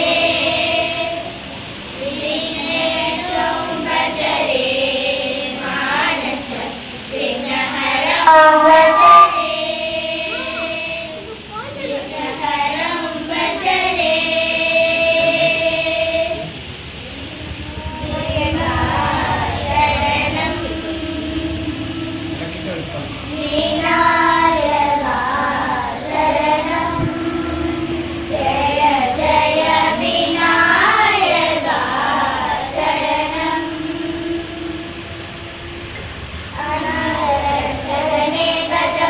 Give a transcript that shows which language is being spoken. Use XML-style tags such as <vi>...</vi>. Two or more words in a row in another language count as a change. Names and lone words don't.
<sa>विघ्नेशं भजरे मानस विघ्नहरं भजरे विघ्नहरं भजरे शरणं</sa> <ta>கிட்ட வச்சு பாருங்க.</ta> <sa>विनायका शरणं जय जय विनायका शरणम् अनाथशरणे</sa>